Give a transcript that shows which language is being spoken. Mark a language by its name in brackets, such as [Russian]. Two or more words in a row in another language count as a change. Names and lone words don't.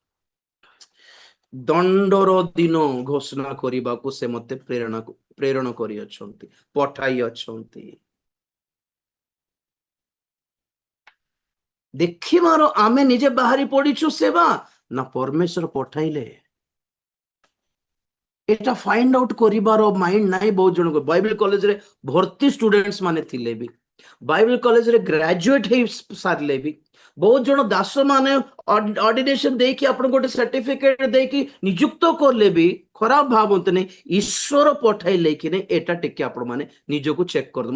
[Odia] ଦଣ୍ଡର ଦିନ ଘୋଷଣା କରିବାକୁ ସେ ମତେ ପ୍ରେରଣ କରିଅଛନ୍ତି, ପଠାଇ ଅଛନ୍ତି। ଦେଖିବାର ଆମେ ନିଜେ ବାହାରି ପଡିଛୁ ସେବା ନା ପରମେଶ୍ୱର ପଠାଇଲେ? ଏଟା [English] find out [Odia] କରିବାର ମାଇଣ୍ଡ ନାହିଁ ବହୁତ ଜଣଙ୍କ। ବାଇବେଲ କଲେଜରେ ଭର୍ତ୍ତି ଷ୍ଟୁଡେଣ୍ଟସ ମାନେ ଥିଲେ ବି, ବାଇବେଲ କଲେଜରେ ଗ୍ରାଜୁଏଟ ହେଇ ସାରିଲେ ବି, ବହୁତ ଜଣ ଦାସ ମାନେ ଅର୍ଡିନେସନ ଦେଇକି ଆପଣଙ୍କୁ ଗୋଟେ ସାର୍ଟିଫିକେଟ ଦେଇକି ନିଯୁକ୍ତ କଲେ ବି ଖରାପ ଭାବନ୍ତୁନି। ଈଶ୍ୱର ପଠାଇଲେ କି ନାହିଁ ଏଟା ଟିକେ ଆପଣ ମାନେ ନିଜକୁ ଚେକ୍ କରନ୍ତୁ।